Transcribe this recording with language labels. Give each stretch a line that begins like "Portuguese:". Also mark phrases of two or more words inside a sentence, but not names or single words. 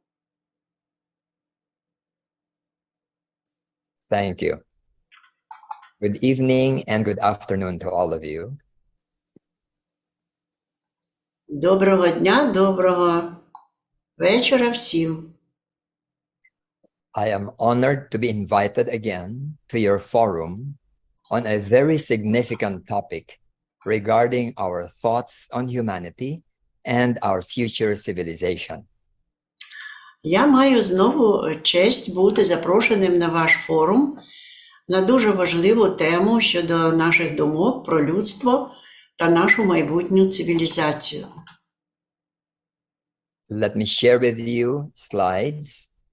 English: Thank you. Good evening and good afternoon to all of you.
Ukrainian: Доброго дня, доброго вечора всім.
English: I am honored to be invited again to your forum on a very significant topic regarding our thoughts on humanity and our future civilization.
Ukrainian: Я маю знову честь бути запрошеним на ваш форум на дуже важливу тему щодо наших думок про людство та нашу майбутню цивілізацію.
English: Let me share with you slides.